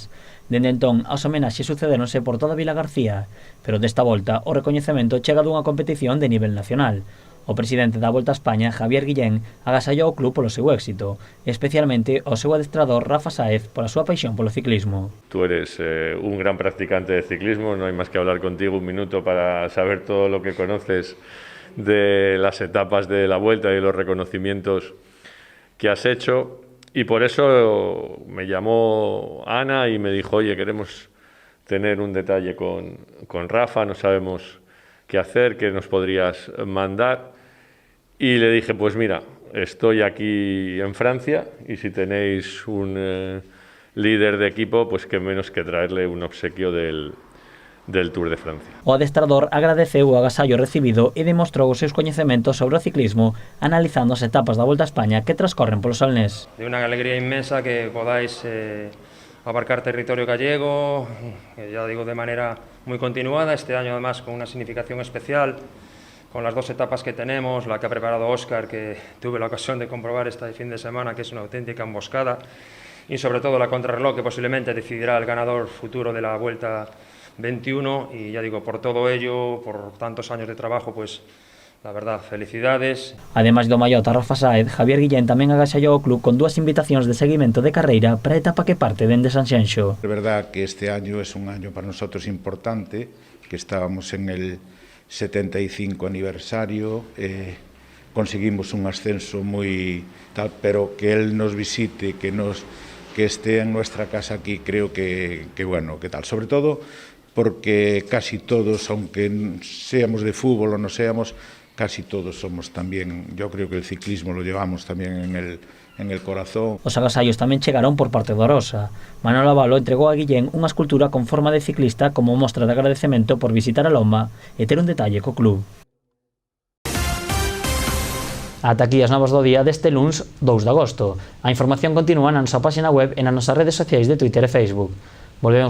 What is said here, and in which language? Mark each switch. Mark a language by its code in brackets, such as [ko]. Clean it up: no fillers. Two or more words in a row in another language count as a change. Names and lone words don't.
[gl] Dende entón, as homenaxes sucedéronse por toda Vila García, pero desta volta o recoñecemento chega dunha competición de nivel nacional. O presidente da Volta a España, Javier Guillén, agasallou o club polo seu éxito, especialmente o seu adestrador Rafa Sáez pola súa paixón polo ciclismo. [es] Tú eres un gran practicante de ciclismo, no hay más que hablar contigo un minuto para saber todo lo que conoces de las etapas de la Vuelta y los reconocimientos que has hecho. Y por eso me llamó Ana y me dijo, oye, queremos tener un detalle con Rafa, no sabemos qué hacer, qué nos podrías mandar. Y le dije, pues mira, estoy aquí en Francia y si tenéis un líder de equipo, pues qué menos que traerle un obsequio del Tour de Francia. [gl] O adestrador agradeceu o agasallo recibido e demostrou os seus coñecementos sobre o ciclismo analizando as etapas da Volta a España que transcorren polo Salnés. [es] De unha alegría inmensa que podáis abarcar territorio gallego, ya digo, de manera muy continuada, este año además con una significación especial, con las dos etapas que tenemos, la que ha preparado Óscar, que tuve la ocasión de comprobar este fin de semana, que es una auténtica emboscada, y sobre todo la contrarreloj, que posiblemente decidirá el ganador futuro de la Vuelta 21, y ya digo, por todo ello, por tantos años de trabajo, pues la verdad, felicidades. [gl] Ademais do maiota Rafa Sáez, Javier Guillén tamén agasallau o club con 2 invitacións de seguimento de carreira para a etapa que parte dende Sanxenxo. [es] Es verdad que este año es un año para nosotros importante, que estábamos en el 75 aniversario, conseguimos un ascenso muy tal, pero que él nos visite, que esté en nuestra casa aquí, creo que bueno, que tal, sobre todo porque casi todos, aunque seamos de fútbol o no seamos, casi todos somos también, yo creo que el ciclismo lo llevamos también en el corazón. [gl] Os agasallos tamén chegaron por parte de Orosa. Manuel Avalo entregou a Guillén unha escultura con forma de ciclista como mostra de agradecemento por visitar a Loma e ter un detalle co club. Ata aquí as novas do día deste luns 2 de agosto. A información continúa na nosa página web e nas nosas redes sociais de Twitter e Facebook.